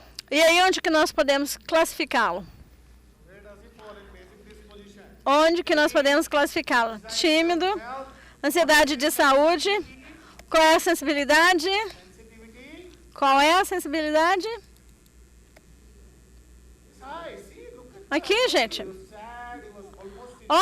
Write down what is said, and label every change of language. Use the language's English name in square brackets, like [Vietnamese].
[Portuguese] E aí, onde que nós podemos classificá-lo? [English] Where does he fall in basic disposition? [Portuguese] Onde que nós podemos classificá-lo? Tímido, [English] Health, [Portuguese] ansiedade de saúde. Qual é a sensibilidade? [English] sensitivity. [Portuguese] Qual é a sensibilidade? [English] It's high. See, look at [Portuguese] Aqui, gente. [English] sad. He was almost in